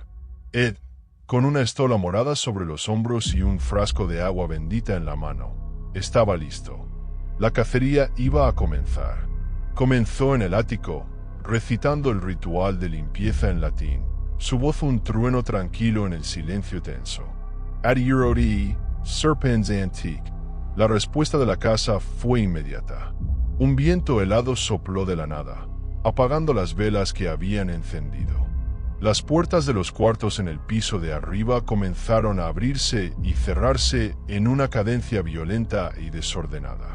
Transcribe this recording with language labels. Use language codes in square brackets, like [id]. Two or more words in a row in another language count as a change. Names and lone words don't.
[es] Ed, con una estola morada sobre los hombros y un frasco de agua bendita en la mano, estaba listo. La cacería iba a comenzar. Comenzó en el ático, recitando el ritual de limpieza en latín, su voz un trueno tranquilo en el silencio tenso. [la] Adiurodi, serpens antique. [es] La respuesta de la casa fue inmediata. Un viento helado sopló de la nada, apagando las velas que habían encendido. Las puertas de los cuartos en el piso de arriba comenzaron a abrirse y cerrarse en una cadencia violenta y desordenada.